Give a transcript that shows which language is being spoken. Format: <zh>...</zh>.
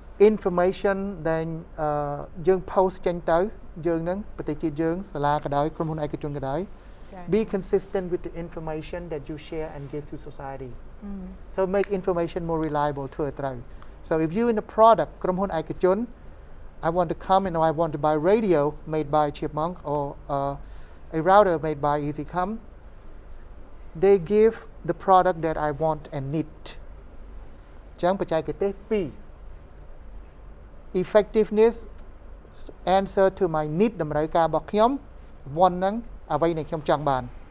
<en>information</en> <km>ដែលយើង post ចេញទៅយើងនឹងប្រទេសជាតិយើងសាលាក៏ដោយក្រុមហ៊ុនឯកជនក៏ដោយ</km> <en>be consistent with the information that you share and give to society so make information more reliable</en> <km>ធ្វើឲ្យត្រូវ</km> <en>so if you in a product</en> <km>ក្រុមហ៊ុនឯកជន</km> <en>I want to come and I want to buy radio made by Chipmunk or a router made by EasyCom. They give the product that I want and need.</en> <km>ចឹងបច្ចេកទេស2</km> <en>effectiveness answer to my need</en> <km>តម្រូវការរបស់ខ្ញុំ one ហ្នឹងអ្វីដែលខ្ញុំចង់បាន</km>